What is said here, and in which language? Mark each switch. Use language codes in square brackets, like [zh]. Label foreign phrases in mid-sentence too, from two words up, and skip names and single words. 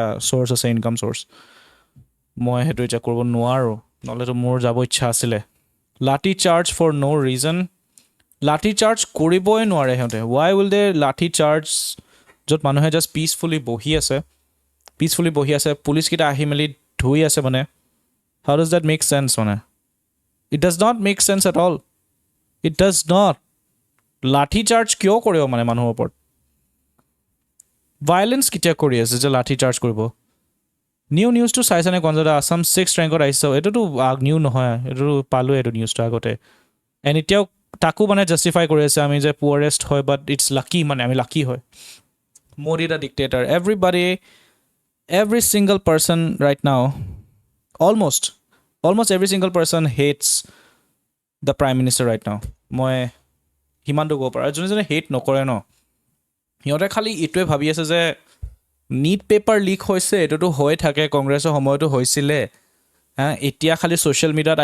[as] চ'ৰ্চ আছে ইনকাম চ'ৰ্চ মই সেইটো এতিয়া কৰিব নোৱাৰোঁ নহ'লেতো মোৰ যাব ইচ্ছা আছিলে লাঠি চাৰ্জ [en] for no reason [as] লাঠি চাৰ্জ কৰিবই নোৱাৰে সিহঁতে [en] why will they [as] লাঠি চাৰ্জ য'ত মানুহে জাষ্ট পিচফুলি বহি আছে পুলিচকেইটা আহি মেলি ধুই আছে মানে [en] how does that make sense [as] মানে [en] it does not make sense at all it does not [as] লাঠি চাৰ্জ কিয় কৰিব মানে মানুহৰ ওপৰত ভাইলেঞ্চ কেতিয়া কৰি আছে যে লাঠি চাৰ্জ কৰিব নিউজটো চাইছেনে কনজা আছাম 6th ৰেংকত আহিছে এইটোতো নিউ নহয় এইটো পালোঁ এইটো নিউজটো আগতে এণ্ড এতিয়াও তাকো মানে জাষ্টিফাই কৰি আছে আমি যে পুৱাৰেষ্ট হয় [en] but it's lucky [as] মানে আমি লাকি হয় [en] Modi the dictator every single person right now almost every single person hates the prime minister right now [as] মই সিমানটো ক'ব পাৰোঁ আৰু যোনে হেট নকৰে ন সিহঁতে খালি এইটোৱে ভাবি আছে যে নীট পেপাৰ লিক হৈছে এইটোতো হৈ থাকে কংগ্ৰেছৰ সময়তো হৈছিলে এতিয়া খালি [en] social media-ত